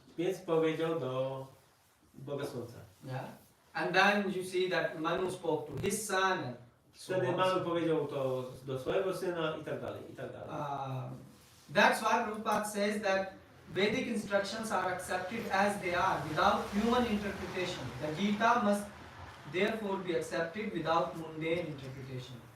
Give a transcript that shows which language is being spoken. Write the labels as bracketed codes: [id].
[pl] więc powiedział do Boga Słońca. [en] Yeah. And then you see that Manu spoke to his son and so [pl] Wtedy [en] on. [pl] Manu powiedział to do swojego syna i tak dalej, i tak dalej. [en] That's why Prabhupada says that Vedic instructions are accepted as they are without human interpretation. The Gita must therefore be accepted without mundane interpretation.